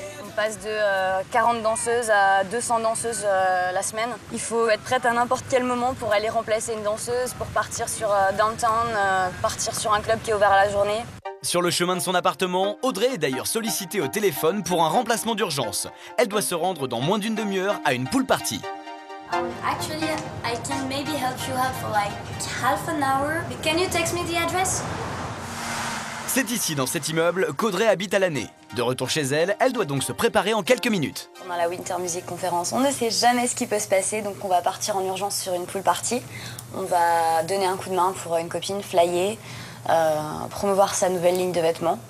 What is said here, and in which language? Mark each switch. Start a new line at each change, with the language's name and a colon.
French: On passe de 40 danseuses à 200 danseuses la semaine. Il faut être prête à n'importe quel moment pour aller remplacer une danseuse, pour partir sur downtown, partir sur un club qui est ouvert à la journée. Sur le chemin de son appartement, Audrey est d'ailleurs sollicitée au téléphone pour un remplacement d'urgence. Elle doit se rendre dans moins d'une demi-heure à une pool party.
English: Actually, I can maybe help you out for like half an hour. Can you text me the address?
French: C'est ici, dans cet immeuble, qu'Audrey habite à l'année. De retour chez elle, elle doit donc se préparer en quelques minutes. Pendant la Winter Music Conference, on ne sait jamais ce qui peut se passer, donc on va partir en urgence sur une pool party. On va donner un coup de main pour une copine, flyer, promouvoir sa nouvelle ligne de vêtements.